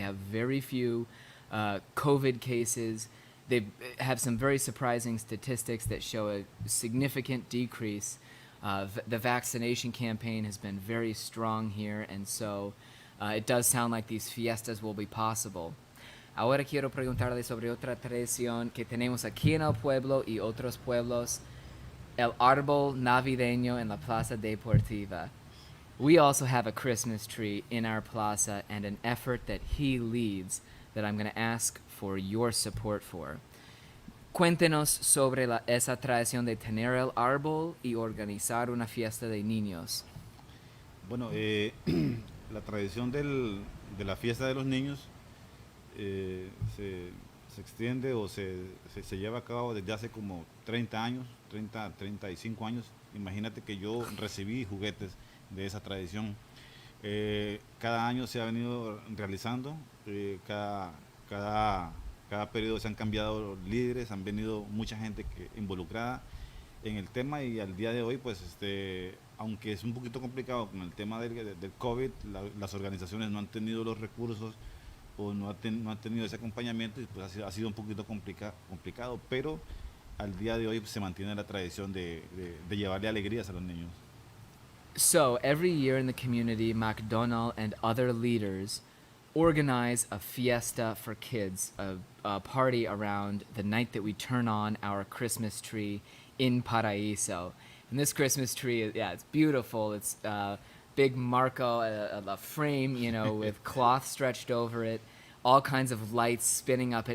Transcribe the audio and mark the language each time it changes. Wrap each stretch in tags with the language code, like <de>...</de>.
<en>They have very few COVID cases. They have some very surprising statistics that show a significant decrease. The vaccination campaign has been very strong here, and so it does sound like these fiestas will be possible.</en> <es>Ahora quiero preguntarle sobre otra tradición que tenemos aquí en el pueblo y otros pueblos, el árbol navideño en la plaza deportiva.</es> <en>We also have a Christmas tree in our plaza and an effort that he leads that I'm going to ask for your support for.</en> <es>Cuéntenos sobre esa tradición de tener el árbol y organizar una fiesta de niños. Bueno, la tradición de la fiesta de los niños eh, se, se extiende o se lleva a cabo desde hace como 30 años, 35 años. Imagínate que yo recibí juguetes de esa tradición. Cada año se ha venido realizando, cada periodo se han cambiado líderes, han venido mucha gente involucrada en el tema y al día de hoy, pues, aunque es un poquito complicado con el tema del COVID, las organizaciones no han tenido los recursos o no han tenido ese acompañamiento y pues ha sido un poquito complicado, pero al día de hoy pues, se mantiene la tradición de llevarle alegrías a los niños.</es> <en>So, every year in the community, McDonald and other leaders organize a fiesta for kids, a party around the night that we turn on our Christmas tree in Paraíso. And this Christmas tree, yeah, it's beautiful. It's big marco, a frame, you know, with cloth stretched over it, all kinds of lights spinning up it.</en>